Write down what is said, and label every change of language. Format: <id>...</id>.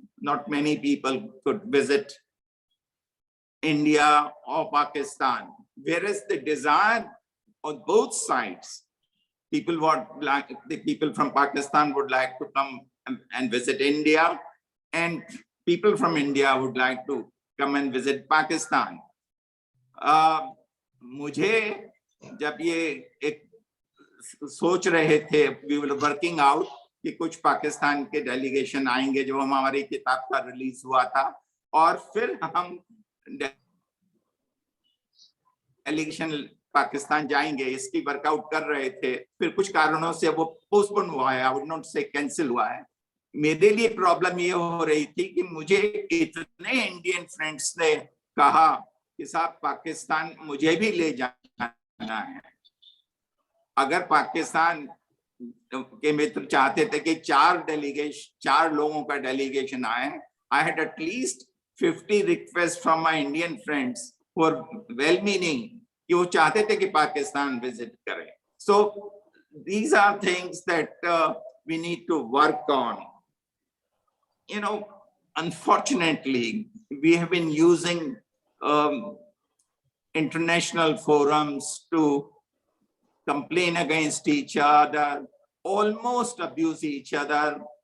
<en>Not many people could visit India or Pakistan, whereas the desire on both sides, the people from Pakistan would like to come and visit India, and people from India would like to come and visit Pakistan.</en> <hi>मुझे जब ये एक सोच रहे थे,</hi> <en>we were working out</en> <hi>कि कुछ पाकिस्तान के डेलीगेशन आएंगे जो हमारी किताब का रिलीज हुआ था, और फिर हम डेलीगेशन पाकिस्तान जाएंगे, इसकी वर्कआउट कर रहे थे, फिर कुछ कारणों से वो पोस्टपोन हुआ है,</hi> <en>I would not say</en> <hi>कैंसिल हुआ है। मेरे लिए प्रॉब्लम ये हो रही थी कि मुझे इतने इंडियन फ्रेंड्स ने कहा कि साहब पाकिस्तान मुझे भी ले जाना है। अगर पाकिस्तान के मित्र चाहते थे कि 4 लोगों का डेलीगेशन आए,</hi> <en>I had at least 50 request from my Indian friends who are well-meaning</en> <hi>कि वो चाहते थे कि पाकिस्तान विजिट करें.</hi> <en>So these are things that we need to work on. Unfortunately, we have been using international forums to complain against each other, almost abuse each other.</en>